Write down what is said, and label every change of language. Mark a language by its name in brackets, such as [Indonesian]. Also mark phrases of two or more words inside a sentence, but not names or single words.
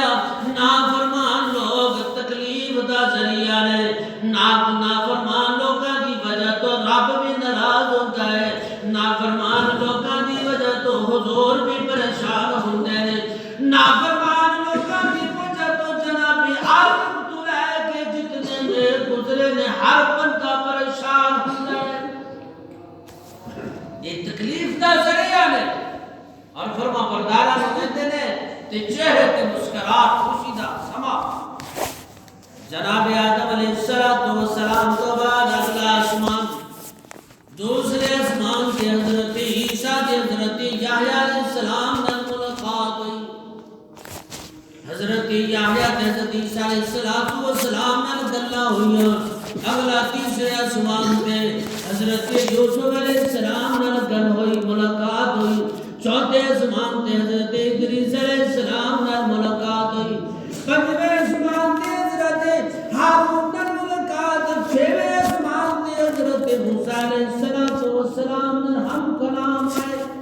[Punjabi] نافرمان لوگ تکلیف دا ذریعہ نے نافرمان لوگاں دی وجہ تو [Urdu] رب بھی ناراض ہوتا ہے [Punjabi] نافرمان لوگاں دی وجہ تو حضور بھی پریشان ہوندے نے نافرمان لوگاں دی وجہ تو جناب آدم تو لے کے جتنے نے گزرے نے ہر بندہ پریشان ہوندا ہے یہ تکلیف دا ذریعہ نے اور فرما برداراں نوں کہندے نے تے چہرے تے مسکراہٹ خوشی دا سما جناب آدم علیہ السلام تو بعد اگلا آسمان دوسرے آسمان کے حضرت عیسیٰ کے حضرت یحییٰ علیہ السلام نال ملاقات ہوئی حضرت یحییٰ تے حضرت عیسیٰ علیہ السلام نال گلاں ہوئیاں اگلا تیسرے آسمان تے حضرت یوسف علیہ السلام نال گل ہوئی ملاقات ہوئی چوتھے آسمان تے حضرت ادریس علیہ السلام نال ملاقات ہوئی پنجویں آسمان تے حضرت ہارون نال ملاقات چھویں آسمان تے حضرت موسیٰ علیہ السلام نال ہم کلام ہے